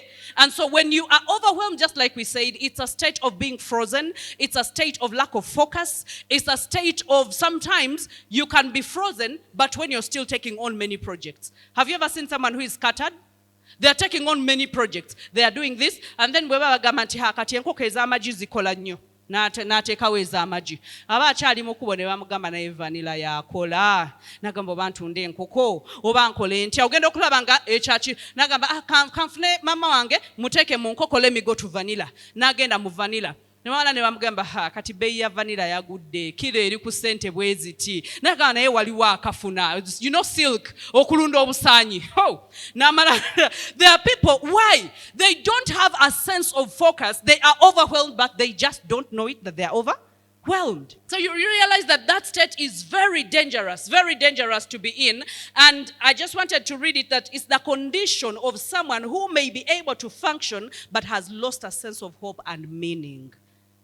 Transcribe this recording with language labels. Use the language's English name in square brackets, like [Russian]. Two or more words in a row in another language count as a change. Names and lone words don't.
[English] And so when you are overwhelmed, just like we said, it's a state of being frozen. It's a state of lack of focus. It's a state of sometimes you can be frozen, but when you're still taking on many projects. Have you ever seen someone who is scattered? They are taking on many projects. They are doing this, and then [Ganda] wewe gamanti hakati enkoko ez'amagi zikola nnyo. N'ateekawo ez'amagi. Aba akyali mu kkubo ne bamugamba naye vanilla yakola. N'agamba oba ntunda enkoko oba nkole ntya. Ogenda okulaba nga ekyaki. N'agamba kanfune mama wange muteeke mu nkoko, [English] let me go to vanilla. [Ganda] N'agenda mu vanilla. Nemala ne bamugamba kati beeyi ya vanilla yagudde, kilo eri ku ssente bwe ziti. N'agamba naye waliwo akafuna. [English] You know silk, [Ganda] okulunda obusaanyi. N'amala. [English] There are people, why? They don't have a sense of focus. They are overwhelmed, but they just don't know it that they are overwhelmed. So you realize that that state is very dangerous to be in. And I just wanted to read it, that it's the condition of someone who may be able to function, but has lost a sense of hope and meaning.